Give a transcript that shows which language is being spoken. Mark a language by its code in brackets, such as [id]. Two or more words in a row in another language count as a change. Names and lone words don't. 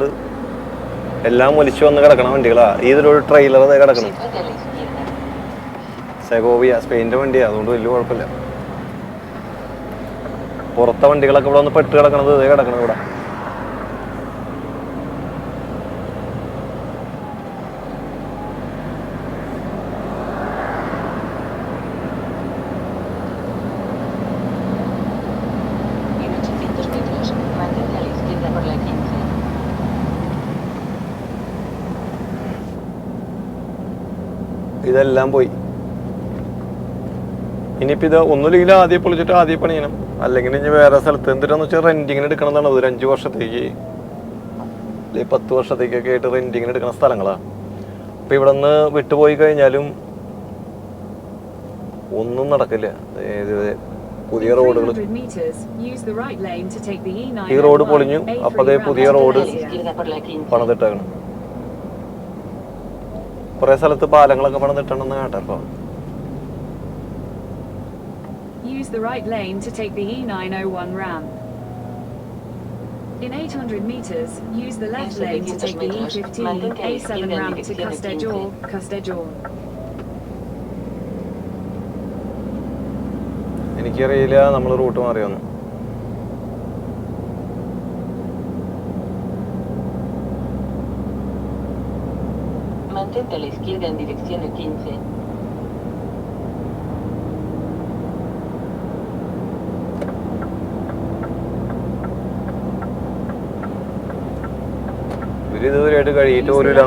[ml] എല്ലാം ഒലിച്ചു വന്ന് കിടക്കണ വണ്ടികളാ. ഇതിലൊരു ട്രെയിലർ കിടക്കണം. [es] Situate a la izquierda. [ml] സെഗോവിയ സ്പെയിൻ്റെ വണ്ടിയാണ്, അതുകൊണ്ട് വലിയ കുഴപ്പമില്ല. പുറത്തെ വണ്ടികളൊക്കെ ഇവിടെ ഒന്ന് പെട്ട് കിടക്കണത് ഇതേ കിടക്കണം ഇവിടെ. [es] En 800 metros, mantente a la izquierda por la 15. [ml] ഇതെല്ലാം പോയി. ഇനിയിപ്പോൾ ഇത് ഒന്നുമില്ലെങ്കിൽ ആദ്യം പൊളിച്ചിട്ട് ആദ്യം പണിയണം, അല്ലെങ്കിൽ ഇനി വേറെ സ്ഥലത്ത് എന്തിനാന്ന് വെച്ചാൽ റെൻറ്റിങ്ങിന് എടുക്കണമെന്നാണ്. ഒരു 5 വർഷത്തേക്ക് അല്ലെങ്കിൽ 10 വർഷത്തേക്കൊക്കെ ആയിട്ട് റെൻറ്റിങ്ങിന് എടുക്കുന്ന സ്ഥലങ്ങളാണ്. അപ്പോൾ ഇവിടെ നിന്ന് വിട്ടുപോയി കഴിഞ്ഞാലും ഒന്നും നടക്കില്ല. പുതിയ റോഡുകൾ, [en] 300 meters, use the right lane to take the E9 [ml] ഈ റോഡ് പൊളിഞ്ഞു. അപ്പോൾ അതേ പുതിയ റോഡ് [es] A la izquierda por la 15. [ml] പണിതിട്ടാണ്. കുറേ സ്ഥലത്ത് പാലങ്ങളൊക്കെ പണിതിട്ടുണ്ടെന്ന് കേട്ടപ്പോൾ. [en] Use the right lane to take the E901 ramp. In 800 meters, use the left lane to take the E15 A7 ramp to Castelló. [ml] എനിക്കറിയില്ല നമ്മൾ റൂട്ട് മാറിയൊന്നും. [es] Mantente a la izquierda en dirección E15. [ml] ഇവര് ഇതുവരെയായിട്ട് കഴിയിട്ട് [en] Use the [ml] പോലും